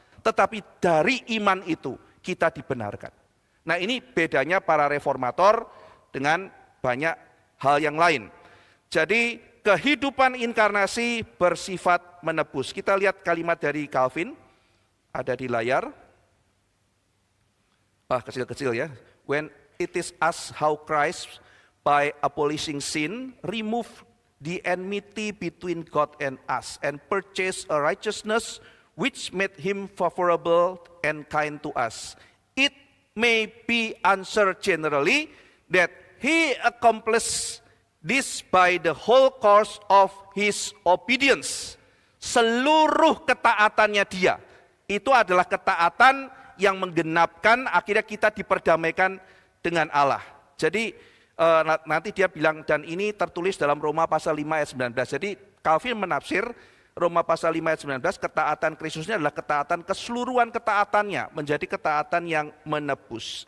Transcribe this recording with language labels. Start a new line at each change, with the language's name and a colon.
Indonesian: Tetapi dari iman itu kita dibenarkan. Nah ini bedanya para reformator dengan banyak hal yang lain. Jadi kehidupan inkarnasi bersifat menebus. Kita lihat kalimat dari Calvin, ada di layar. Kecil-kecil ya.
English: When it is asked how Christ by abolishing sin, remove the enmity between God and us, and purchase a righteousness which made him favorable and kind to us. It may be answered generally that he accomplished this by the whole course of his obedience.
Indonesian: Seluruh ketaatannya dia, itu adalah ketaatan yang menggenapkan akhirnya kita diperdamaikan dengan Allah. Jadi nanti dia bilang, dan ini tertulis dalam Roma pasal 5 ayat 19. Jadi Calvin menafsir Roma pasal 5 ayat 19, ketaatan Kristusnya adalah ketaatan keseluruhan ketaatannya, menjadi ketaatan yang menebus.